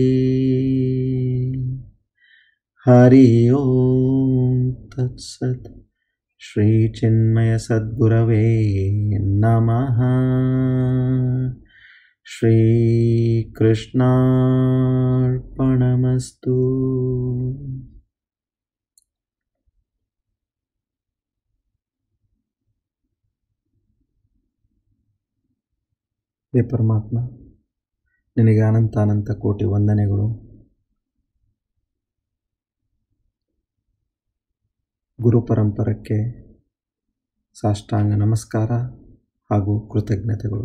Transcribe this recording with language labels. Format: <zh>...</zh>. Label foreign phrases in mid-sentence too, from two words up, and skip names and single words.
<sa>ಹರಿ ಓಂ ತತ್ಸತ್. ಶ್ರೀ ಚಿನ್ಮಯ ಸದ್ಗುರವೇ ನಮಃ. ಶ್ರೀ ಕೃಷ್ಣಾರ್ಪಣಮಸ್ತು.</sa> <kn>ಹೇ ಪರಮಾತ್ಮ, ನಿನಗೆ ಅನಂತ ಅನಂತ ಕೋಟಿ ವಂದನೆಗಳು. ಗುರು ಪರಂಪರಕ್ಕೆ ಸಾಷ್ಟಾಂಗ ನಮಸ್ಕಾರ ಹಾಗೂ ಕೃತಜ್ಞತೆಗಳು.</kn>